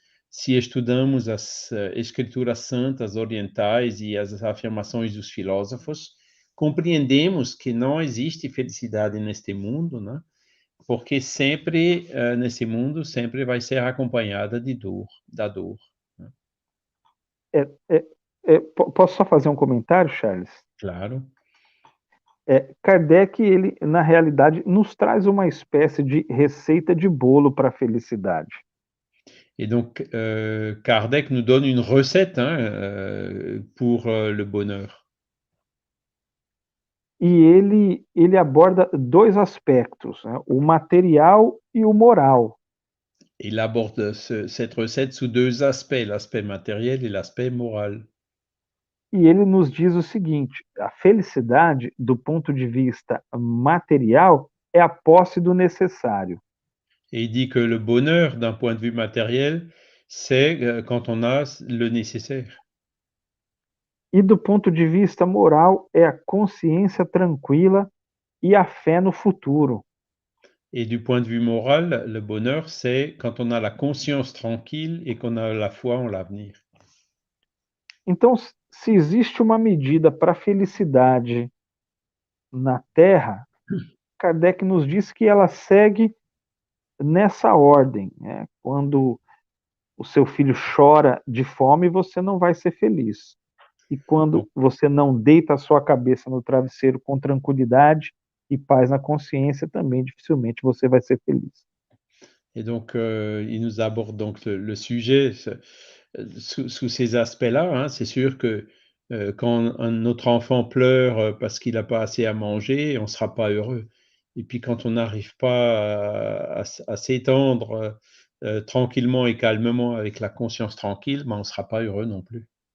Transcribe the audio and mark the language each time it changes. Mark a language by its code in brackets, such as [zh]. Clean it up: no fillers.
[pt] Se estudamos as escrituras santas orientais e as afirmações dos filósofos, compreendemos que não existe felicidade neste mundo, né? Porque sempre, nesse mundo, sempre vai ser acompanhada de dor, da dor. Posso só fazer um comentário, Charles? Claro. Kardec, ele, na realidade, nos traz uma espécie de receita de bolo para a felicidade. [fr] Et donc, Kardec nous donne une recette pour le bonheur. [pt] E ele aborda dois aspectos, né? O material e o moral. [fr] Il aborde cette recette sous deux aspects, l'aspect matériel et l'aspect moral. [pt] E ele nos diz o seguinte: a felicidade, do ponto de vista material, é a posse do necessário. [fr] Et il dit que le bonheur, d'un point de vue matériel, c'est quand on a le nécessaire. [pt] E do ponto de vista moral, é a consciência tranquila e a fé no futuro. [fr] Et du point de vue moral, le bonheur, c'est quand on a la conscience tranquille et qu'on a la foi en l'avenir. [pt] Então, se existe uma medida para a felicidade na Terra, Kardec nos diz que ela segue nessa ordem, né? Quando o seu filho chora de fome, você não vai ser feliz. E quando [fr] Donc, [pt] você não deita a sua cabeça no travesseiro com tranquilidade e paz na consciência, também dificilmente você vai ser feliz. [fr] et donc, il nous aborde donc le sujet sous ces aspects-là. Hein. C'est sûr que quand notre enfant pleure parce qu'il n'a pas assez à manger, on ne sera pas heureux. Et puis quand on n'arrive pas à s'étendre tranquillement et calmement avec la conscience tranquille, ben, on ne sera pas heureux non plus.